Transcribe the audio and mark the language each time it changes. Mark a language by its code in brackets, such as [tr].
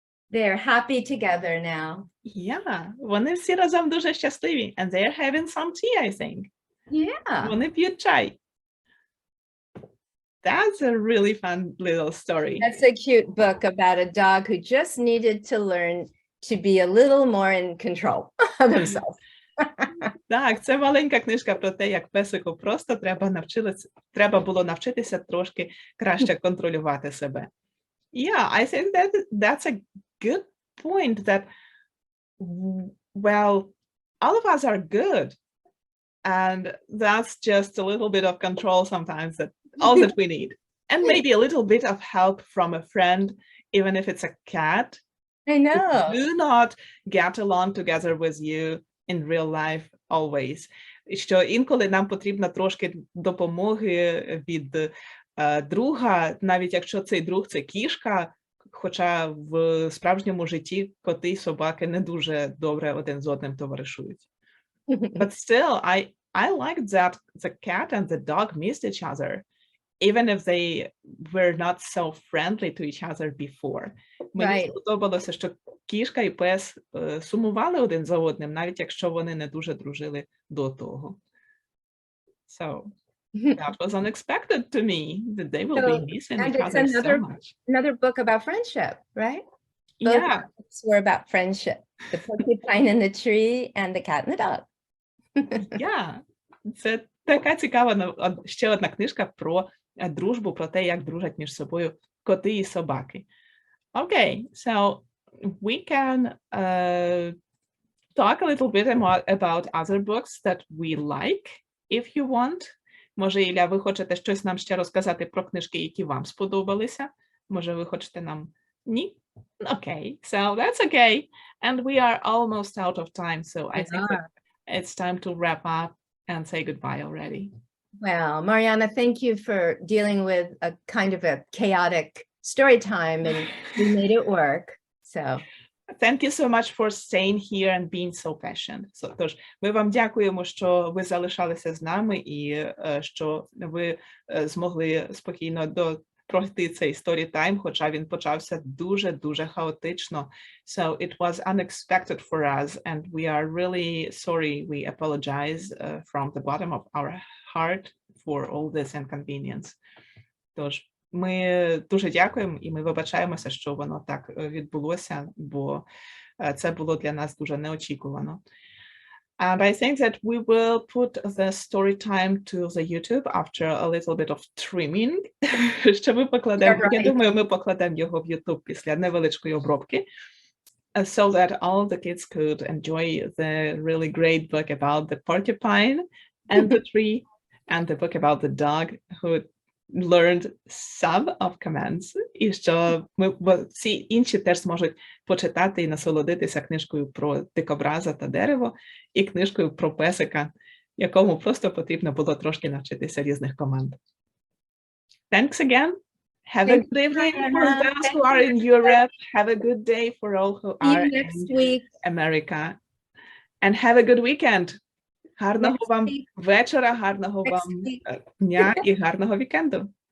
[en] They're happy together now. [uk] Вони всі разом дуже щасливі. [en] And they're having some tea, I think. Yeah. [uk] Вони п'ють чай. [en] That's a really fun little story. That's a cute book about a dog who just needed to learn to be a little more in control of himself. [uk] Так, це маленька книжка про те, як песику просто треба було навчитися трошки краще контролювати себе. [en] Yeah, I think that's a good point that, well, all of us are good. And that's just a little bit of control sometimes, that all that we need. And maybe a little bit of help from a friend, even if it's a cat. I know. Do not get along together with you in real life always. [uk] Що інколи нам потрібно трошки допомоги від друга, навіть якщо цей друг – це кішка, хоча в справжньому житті коти й собаки не дуже добре один з одним товаришують. [en] But still, I liked that the cat and the dog missed each other, even if they were not so friendly to each other before. [uk] Мені сподобалося, що кішка і пес сумували один за одним, навіть якщо вони не дуже дружили до того. [en] So that was unexpected to me, that they will be missing each other so much. Another book about friendship, right? Both Yeah. books were about friendship. The porcupine in the tree and the cat and the dog. Yeah. [uk] Це така цікава ще одна книжка про дружбу, про те, як дружать між собою коти і собаки. [en] Okay, so we can talk a little bit about other books that we like, if you want. [uk] Може, Ілля, ви хочете щось нам ще розказати про книжки, які вам сподобалися? Може, ви хочете нам... Ні? [en] Okay, so that's okay. And we are almost out of time, so I think that it's time to wrap up and say goodbye already. Well, Marianna, thank you for dealing with a kind of a chaotic story time, and we made it work. So Thank you so much for staying here and being so patient. [uk] Тож, ми вам дякуємо, що ви залишалися з нами і що ви змогли спокійно пройти цей storytime, хоча він почався дуже хаотично. [en] So it was unexpected for us, and we are really sorry. We apologize from the bottom of our heart for all this inconvenience. [uk] Тож, ми дуже дякуємо і ми вибачаємося, що воно так відбулося, бо це було для нас дуже неочікувано. [en] And I think that we will put the story time to the YouTube after a little bit of trimming. [uk] Що ми покладемо, я думаю, ми покладемо його в YouTube після невеличкої обробки, [en] so that all the kids could enjoy the really great book about the porcupine and the tree, and the book about the dog who learned some of commands, [uk] і що всі інші теж зможуть почитати і насолодитися книжкою про дикобраза та дерево і книжкою про песика, якому просто потрібно було трошки навчитися різних команд. [en] Thanks again. Have a good evening for those who are in Europe. Have a good day for all who are in America. And have a good weekend. [uk] Гарного вам вечора, гарного вам дня і гарного вікенду.